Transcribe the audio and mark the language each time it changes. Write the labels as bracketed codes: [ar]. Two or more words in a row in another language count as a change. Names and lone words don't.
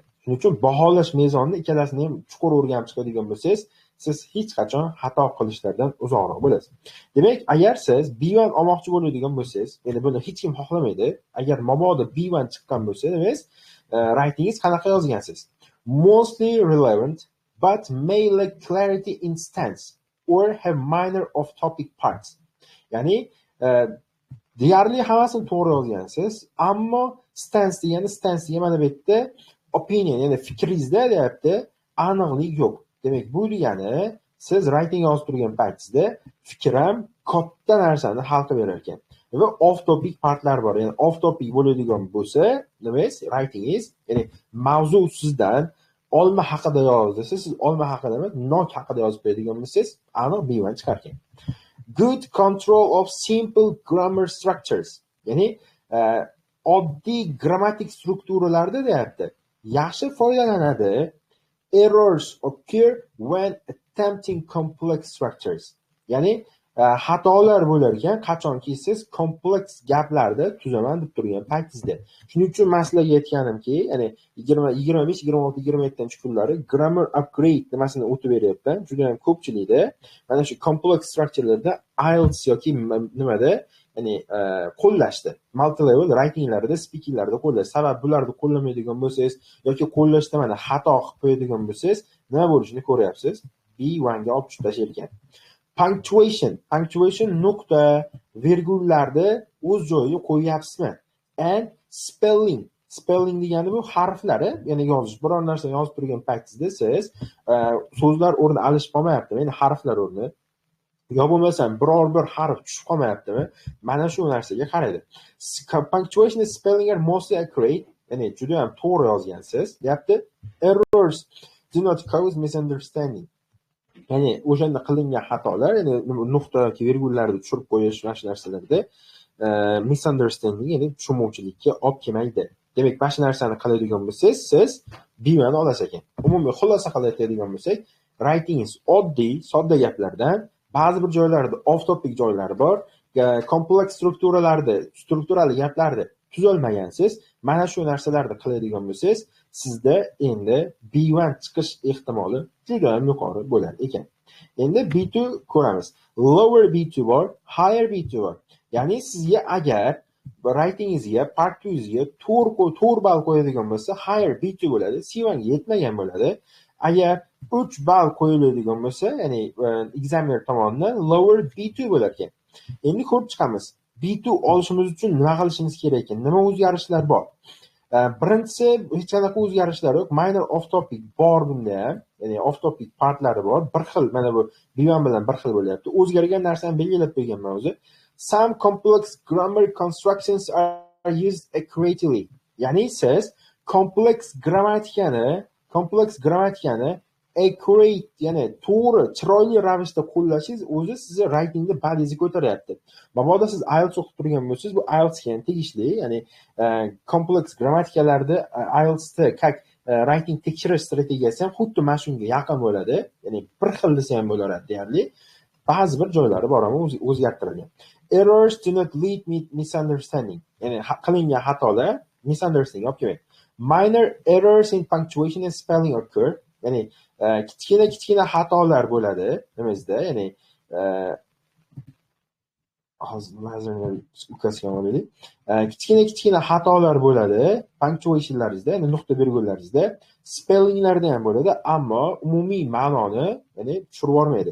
[uz] Shuning uchun baholash mezonini ikkalasini ham chuqur o'rganib chiqadigan bo'lsangiz, siz hech qachon xato qilishlardan uzoqroq bo'lasiz. Demak, agar siz B1 olmoqchi bo'ladigan bo'lsangiz, endi buni hech kim xohlamaydi. Agar mabodo B1 chiqqan bo'lsa, demak, writingiz qanaqa yozgansiz? [en] Mostly relevant but may lack clarity in stance or have minor off-topic parts. [uz] Ya'ni deyarli hammasini to'g'ri yozgansiz, ammo stance degani mana bu yerda opinion, ya'ni fikringizda deyapti, aniqlik yo'q. Demak, bu degani siz writing yozib turgan paytingizda fikram katta narsani hal qilib berar ekan. Va off-topic partlar bor. Ya'ni off-topic bo'ladigan bo'lsa, demak, writingiz, ya'ni mavzu sizdan olma haqida yozdi. Siz olma haqida emas, nok haqida yozib qo'yadigan bo'lsangiz, aniq B1 chiqar ekan. [en] Good control of simple grammar structures. [uz] Ya'ni oddiy grammatik strukturalarda deyapti. Yaxshi foydalanadi. [en] Errors occur when attempting complex structures. [uz] Ya'ni xatolar bo'lar ekan qachonki siz kompleks gaplarda tuzaman deb turgan paytingizda. Shuning uchun men sizlarga aytganimki, ya'ni 25, 26, 27 kunlari [en] grammar upgrade [uz] nimasini o'tib beryapman. Juda ham ko'pchilikda mana shu [en] complex structurelarda [uz] IELTS yoki nimada ya'ni qo'llashdi. [en] Multi level writinglarida, [uz] speakinglarda qo'llash. Sabab bularni qo'llamaydigan bo'lsangiz yoki qo'llashda mana xato qilib qo'yadigan bo'lsangiz, nima bo'lishini ko'ryapsiz. B1 ga olib tushib tashlayotgan. Punctuation nuqta, virgullarni o'z joyiga qo'yyapsizmi? [en] And spelling [uz] degani bu harflari, ya'ni yozish. Biror narsa yozib turgan paytingizda siz so'zlar o'rni alishib qolmayaptimi? Ya'ni harflar o'rni yo bo'lmasam biror bir harf tushib qolmayaptimi? Mana shu narsaga qaraydi. [en] Punctuation and spelling are mostly accurate, [uz] ya'ni juda ham to'g'ri yozgansiz. Deyapti. [en] Errors do not cause misunderstanding. [uz] Ya'ni o'shanda qilingan xatolar, ya'ni nuqta yoki virgullarni tushirib qo'yish mana shu narsalarda misunderstanding, ya'ni tushunmovchilikka olib kelmaydi. Demak, mana shu narsani qiladigan bo'lsangiz, siz B1 olasiz ekan. Umumiy xulosa qiladigan bo'lsak, writingingiz oddiy, sodda gaplardan, ba'zi bir joylarda [en] off topic [uz] joylari bor, kompleks strukturali gaplarni tuzolmagansiz. Mana shu narsalarni qiladigan bo'lsangiz, sizda endi B1 chiqish ehtimoli juda ham yuqori bo'lar ekan. Endi B2 ko'ramiz. Lower B2 bor, higher B2 bor. Ya'ni sizga agar writingingizga, part 2'ngizga 4 ball qo'yadigan bo'lsa, higher B2 bo'ladi. C1 ga yetmagan bo'ladi. Agar 3 ball qo'yiladigan bo'lsa, ya'ni examiner tomonidan lower B2 bo'lar ekan. Endi ko'rib chiqamiz. B2 olishimiz uchun nima qilishimiz kerak ekan? Nima o'zgarishlar bor? Birinchisi, hech qanaqa o'zgarishlar yo'q. [en] Minor off topic [uz] bor bunda ham. Ya'ni [en] off topic [uz] partlari bor. Bir xil, mana bu B1 bilan bir xil bo'lyapti. O'zgargan narsani belgilab qo'yganman o'zi. [en] Some complex grammar constructions are used accurately. [uz] Ya'ni siz kompleks grammatikani accurate, ya'ni to'g'ri, chiroyli ravishda qo'llashingiz o'zi sizni writingda ballingizni ko'taryapti. Mabodo siz IELTS o'qib turgan bo'lsangiz, bu IELTS ga ham tegishli, ya'ni kompleks grammatikalarda IELTSda writing tekshirish strategiyasi ham xuddi mana shunga yaqin bo'ladi. Ya'ni bir xil desa ham bo'laveradi deyarli. Ba'zi bir joylari bor ham o'zgartirilgan. [en] Errors do not lead misunderstanding. [uz] Ya'ni qilingan xatolar misunderstanding olib kelmaydi. [en] Minor errors in punctuation and spelling occur. [uz] Ya'ni kichkina xatolar bo'ladi nimazda, ya'ni kichkina xatolar bo'ladi punctuationlaringizda, ya'ni nuqta virgullaringizda, spellinglarda ham bo'ladi, ammo umumiy ma'noni, ya'ni tushirib yormaydi.